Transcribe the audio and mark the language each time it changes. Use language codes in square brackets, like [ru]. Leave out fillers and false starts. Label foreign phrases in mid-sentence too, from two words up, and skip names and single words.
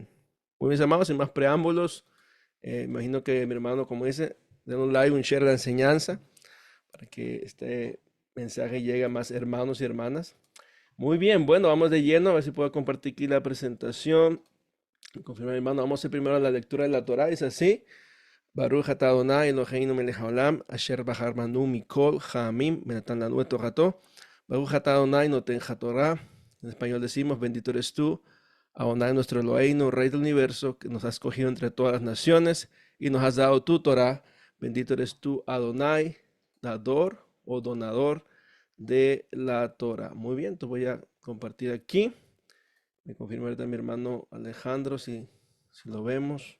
[es] Muy bien, amados, sin más preámbulos, imagino que mi hermano, como dice, den un like, un share a la enseñanza para que este mensaje llegue a más hermanos y hermanas. Muy bien, bueno, vamos de lleno, a ver si puedo compartir aquí la presentación. Confirma, hermano, vamos a hacer primero la lectura de la Torah, es así. [he] ברוך אתה אדוני אלוהינו מלך העולם, אשר בחר בנו מכל העמים, ונתן לנו את תורתו. ברוך אתה אדוני נותן התורה. [es] En español decimos, bendito eres tú, Adonai nuestro Eloheinu, Rey del universo, que nos has escogido entre todas las naciones y nos has dado tu Torah. Bendito eres tú, Adonai, dador o donador de la Torah. Muy bien, te voy a compartir aquí. Me confirma ahorita mi hermano Alejandro si lo vemos.